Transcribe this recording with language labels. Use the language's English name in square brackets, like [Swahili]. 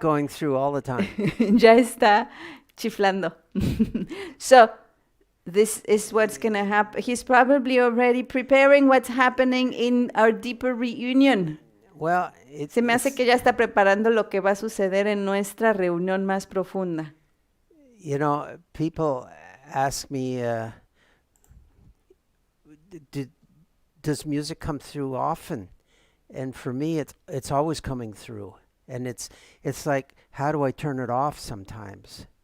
[English] going through all the time. [Spanish] ya está chiflando. [English] So, this is what's going to happen. He's probably already preparing what's happening in our deeper reunion. Well, [Spanish] Se me hace que ya está preparando lo que va a suceder en nuestra reunión más profunda. [English] You know, people ask me, does music come through often? And for me, it's always coming through. And it's like, how do I turn it off sometimes?